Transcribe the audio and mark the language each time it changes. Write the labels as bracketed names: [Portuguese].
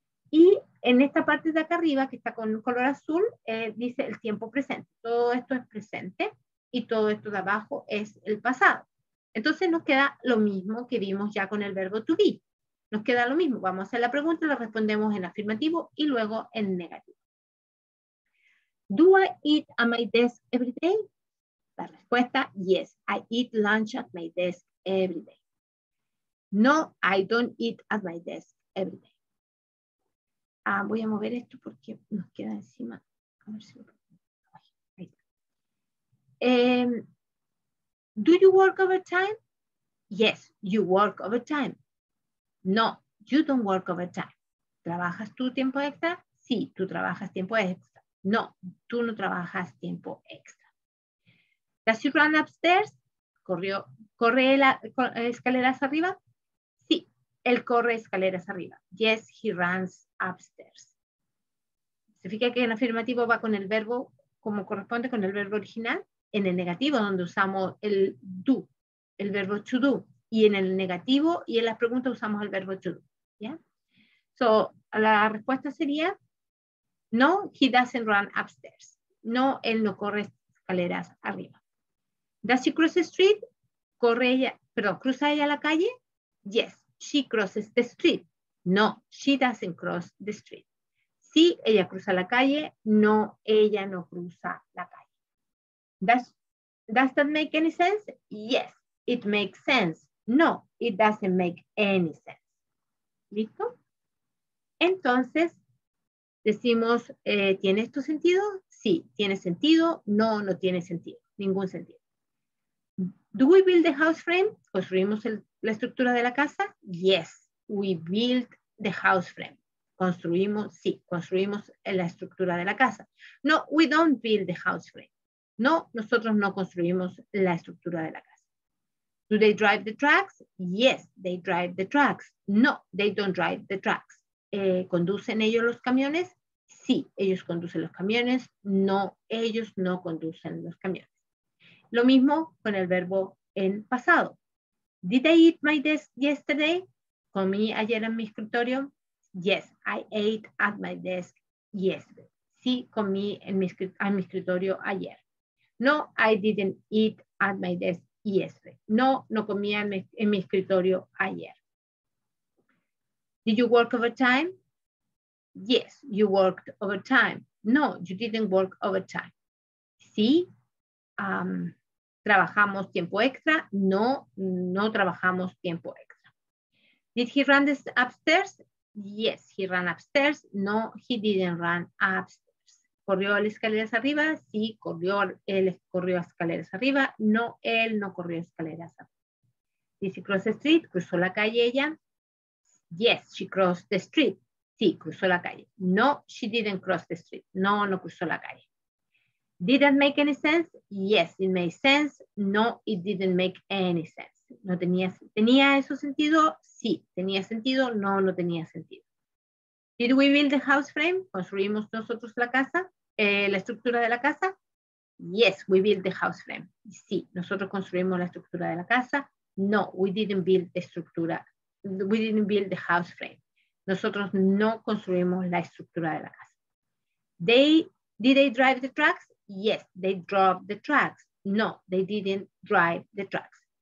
[Spanish] Y en esta parte de acá arriba, que está con color azul, dice el tiempo presente. Todo esto es presente y todo esto de abajo es el pasado. Entonces nos queda lo mismo que vimos ya con el verbo to be. Nos queda lo mismo. Vamos a hacer la pregunta, la respondemos en afirmativo y luego en negativo. [English] Do I eat at my desk every day? [Spanish] La respuesta, [English] yes, I eat lunch at my desk every day. No, I don't eat at my desk every day. [Spanish] Voy a mover esto porque nos queda encima. A ver si lo... Ahí está. [English] Do you work overtime? Yes, you work overtime. No, you don't work overtime. [Spanish] ¿Trabajas tú tiempo extra? Sí, tú trabajas tiempo extra. No, tú no trabajas tiempo extra. [English] Does he run upstairs? [Spanish] ¿Corre escaleras arriba? Sí, él corre escaleras arriba. [English] Yes, he runs upstairs. [Spanish] ¿Se fija que en afirmativo va con el verbo como corresponde con el verbo original? En el negativo, donde usamos el do, el verbo to do. Y en el negativo y en las preguntas usamos el verbo to do. ¿Ya? [English] So, [Spanish] la respuesta sería, no, [English] he doesn't run upstairs. [Spanish] No, él no corre escaleras arriba. [English] Does she cross the street? [Spanish] ¿Cruza ella la calle? [English] Yes, she crosses the street. No, she doesn't cross the street. [Spanish] Sí, ella cruza la calle. No, ella no cruza la calle. [English] Does that make any sense? Yes, it makes sense. No, it doesn't make any sense. [Spanish] ¿Listo? Entonces, decimos, ¿tiene esto sentido? Sí, tiene sentido. No, no tiene sentido. Ningún sentido. [English] Do we build the house frame? [Spanish] ¿Construimos la estructura de la casa? [English] Yes, we build the house frame. [Spanish] Construimos, sí, construimos la estructura de la casa. [English] No, we don't build the house frame. [Spanish] No, nosotros no construimos la estructura de la casa. [English] Do they drive the trucks? Yes, they drive the trucks. No, they don't drive the trucks. [Spanish] ¿Conducen ellos los camiones? Sí, ellos conducen los camiones. No, ellos no conducen los camiones. Lo mismo con el verbo en pasado. [English] Did I eat my desk yesterday? [Spanish] ¿Comí ayer en mi escritorio? [English] Yes, I ate at my desk yesterday. [Spanish] Sí, comí en mi escritorio ayer. [English] No, I didn't eat at my desk yesterday. [Spanish] No, no comí en mi escritorio ayer. [English] Did you work overtime? Yes, you worked overtime. No, you didn't work overtime. [Spanish] Sí, trabajamos tiempo extra. No, no trabajamos tiempo extra. [English] Did he run this upstairs? Yes, he ran upstairs. No, he didn't run upstairs. [Spanish] ¿Corrió las escaleras arriba? Sí, él corrió escaleras arriba. No, él no corrió escaleras arriba. [English] Did she cross the street? [Spanish] ¿Cruzó la calle ella? [English] Yes, she crossed the street. [Spanish] Sí, cruzó la calle. [English] No, she didn't cross the street. [Spanish] No, no cruzó la calle. [English] Did that make any sense? Yes, it made sense. No, it didn't make any sense. [Spanish] No ¿Tenía eso sentido? Sí, tenía sentido. No, no tenía sentido. [English] Did we build the house frame? [Spanish] ¿Construimos nosotros la casa? ¿La estructura de la casa? [English] Yes, we built the house frame. [Spanish] Sí, nosotros construimos la estructura de la casa. [English] No, we didn't build the [Spanish] estructura. [English] We didn't build the house frame. [Spanish] Nosotros no construimos la estructura de la casa. [English] Did they drive the trucks? Yes, they drove the trucks. No, they didn't drive the trucks.